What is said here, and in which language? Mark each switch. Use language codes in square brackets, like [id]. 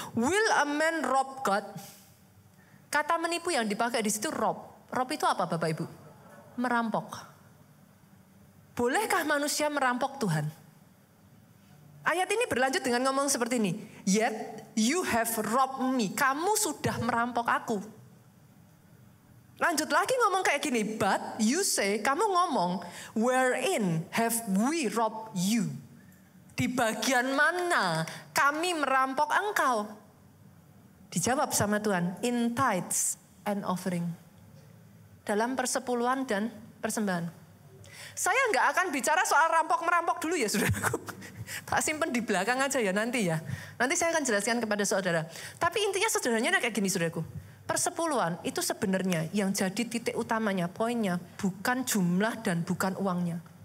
[en] Will a man rob God? [id] Kata menipu yang dipakai di situ rob. Rob itu apa Bapak Ibu? Merampok. Bolehkah manusia merampok Tuhan? Ayat ini berlanjut dengan ngomong seperti ini. [en] Yet you have robbed me. [id] Kamu sudah merampok aku. Lanjut lagi ngomong kayak gini. [en] But you say, [id] kamu ngomong, [en] wherein have we robbed you? [id] Di bagian mana kami merampok engkau? Dijawab sama Tuhan, [en] in tithes and offering. [id] Dalam persepuluhan dan persembahan. Saya nggak akan bicara soal rampok-merampok dulu ya saudaraku. Tak simpen di belakang aja ya nanti ya. Nanti saya akan jelaskan kepada saudara. Tapi intinya sederhananya kayak gini saudaraku. Persepuluhan itu sebenarnya yang jadi titik utamanya, poinnya bukan jumlah dan bukan uangnya.